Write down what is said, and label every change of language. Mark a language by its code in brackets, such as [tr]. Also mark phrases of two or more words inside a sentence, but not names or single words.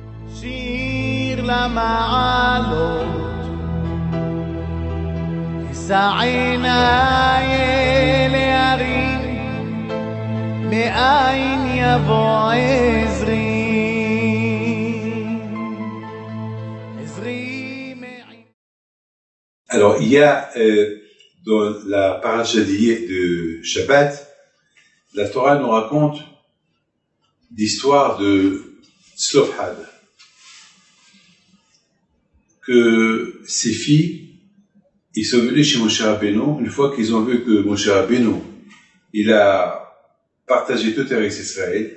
[he] שיר למעלות, אשא עיניי אל ההרים, מאין יבוא עזרי. [fr] Alors, il y a dans la paracha de Shabbat, la Torah nous raconte l'histoire de Tzlofhad, que ses filles, ils sont venus chez Moshe Rabbeinu, une fois qu'ils ont vu que Moshe Rabbeinu, il a partagé toute Eretz Israël.